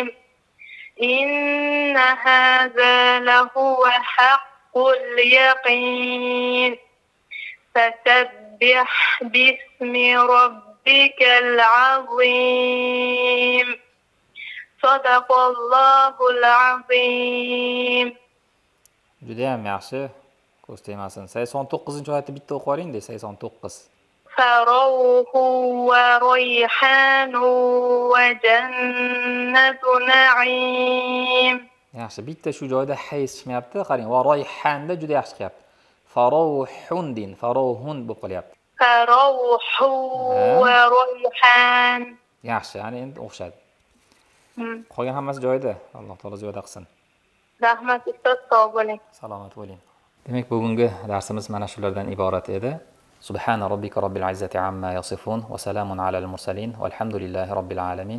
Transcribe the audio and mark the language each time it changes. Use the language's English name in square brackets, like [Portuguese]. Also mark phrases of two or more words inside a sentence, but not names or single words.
[Arabic] إن هذا لهو حق اليقين. فسبح باسم ربك العظيم. صدق الله العظيم. [Uzbek] Judayam yaxshi. Ko'z tegmasin. 89-oyatni bitta o'qib oling-da, 89. [Arabic] فروح وريحان وجنة نعيم. [Uzbek] Yaxshi, bitta shu joyda hays chiqmayapti. Qarang, va royhanda juda yaxshi chiqyapti. Farohun din, farohun bo'lib qolyapti. [Arabic] فروح وريحان. [Uzbek] Yaxshi, ya'ni endi o'xshadi. Qolgan hammasi joyida. Alloh taolo ziyoda qilsin. Rahmat ustoz, sog' bo'ling. Salomat bo'ling. Demak, bugungi darsimiz mana shulardan iborat edi. [Arabic] سبحان ربك رب العزة عما يصفون وسلام على المرسلين والحمد لله رب العالمين.